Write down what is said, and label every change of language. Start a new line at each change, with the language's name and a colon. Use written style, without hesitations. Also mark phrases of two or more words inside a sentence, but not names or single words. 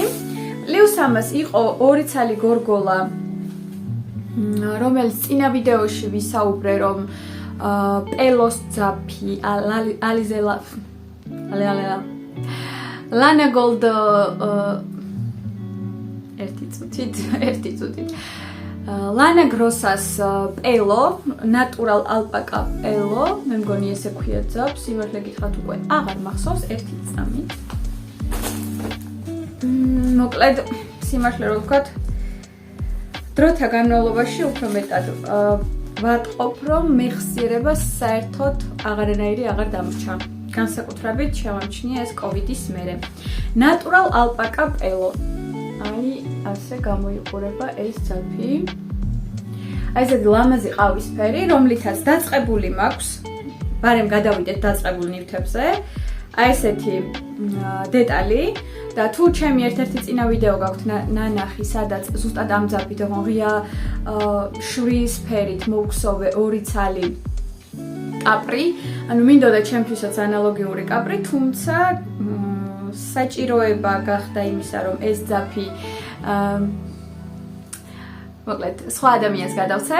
Georgian: პლუს ამას იყო ორი ცალი გორგოლა, რომელიც წინა ვიდეოში ვისაუბრე, რომ პელოს ძაფი ალიზელა Lana Gold ერთი წუთით Lana Grossas pelo, natural alpaca pelo, მე მგონი ესე ქვია ძაბს, სიმართლე გითხრათ უკვე აღარ მახსოვს ერთი წამით. მოკლედ, სიმართლე რო ვთქვათ, დროთა განმავლობაში უფრო მეტად ვატყობ, რომ მეხსიერება საერთოდ აღარანაირი აღარ დამრჩა. განსაკუთრებით შევამჩნია ეს COVID-ის მერე. Natural alpaca pelo. Აი, ასე გამოიყურება ეს ძაფი. აი ესეთი ლამაზი ყავისფერი, რომლითაც დაწყებული მაქვს. ბარემ გადავიდეთ დაწყებულ ნივთებზე. აი ესეთი დეტალი და თუ ჩემი ერთ-ერთი წინა ვიდეო გაქვთ ნანახი, სადაც ზუსტად ამ ძაფით ღია შვის ფერით მოვქსოვე 2 ცალი კაპრი, ანუ მინდოდა ჩემთვისაც ანალოგიური კაპრი, თუმცა საჭიროება გახდა იმისა, რომ ეს ძაფი მოკლედ სხვა ადამიანს გადავცე.